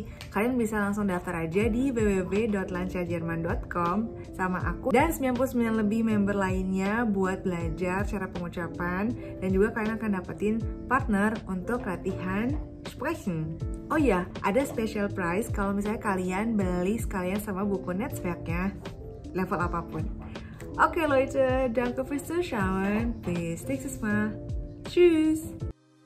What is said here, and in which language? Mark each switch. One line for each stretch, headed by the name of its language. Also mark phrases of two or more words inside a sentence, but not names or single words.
Indonesian: Kalian bisa langsung daftar aja di www.lancarjerman.com sama aku dan 99 lebih member lainnya buat belajar cara pengucapan, dan juga kalian akan dapetin partner untuk latihan sprechen. Oh iya, ada
English: special price
Indonesian: kalau misalnya kalian beli sekalian sama buku Netzwerknya level apapun.
German: Oke Leute, danke fürs Zuschauen. Bis nächstes Mal. Tschüss.